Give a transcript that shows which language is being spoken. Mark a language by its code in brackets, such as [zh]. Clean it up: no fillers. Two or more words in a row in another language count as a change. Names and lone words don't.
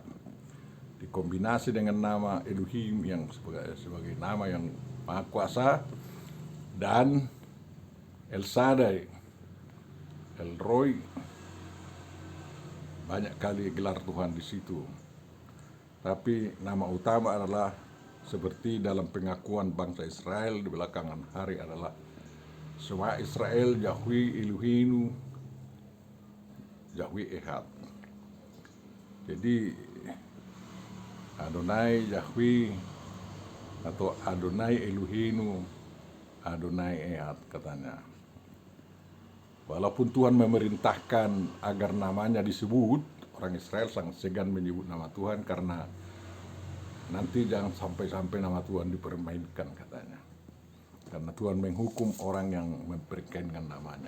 [id] Dikombinasi dengan nama Elohim yang sebagai nama yang Maha Kuasa, dan El Shaddai, El Roy, banyak kali gelar Tuhan di situ. Tapi nama utama adalah seperti dalam pengakuan bangsa Israel di belakangan hari adalah [he] שמע ישראל, יהוה אלוהינו, יהוה אחד. [id] Jadi Adonai Yahweh atau [he] אדוני אלוהינו, אדוני אחד, [id] katanya. Walaupun Tuhan memerintahkan agar namanya disebut, orang Israel sangat segan menyebut nama Tuhan karena nanti jangan sampai nama Tuhan dipermainkan, katanya. Karena Tuhan menghukum orang yang memperkenankan namanya.